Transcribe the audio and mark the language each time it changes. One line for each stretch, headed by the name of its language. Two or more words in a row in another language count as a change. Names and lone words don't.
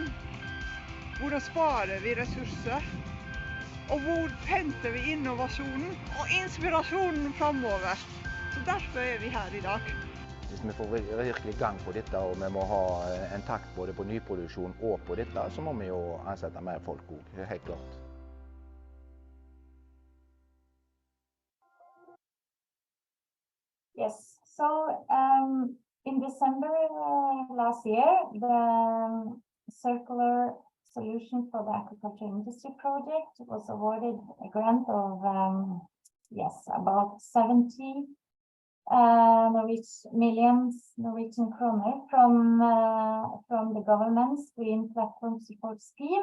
Norwegian: Hvordan sparer vi ressurser? Og hvor henter vi innovasjonen og inspirasjonen fremover? Så derfor er vi her i dag. Hvis vi får virkelig gang på dette, og vi må ha en takt både på nyproduksjon og på dette, så må vi jo ansette mer folk også, helt klart.
English: Yes, so in December last year, the Circular Solution for the Aquaculture Industry project was awarded a grant of about 70 million Norwegian kroner from the government's Green Platform Support Scheme.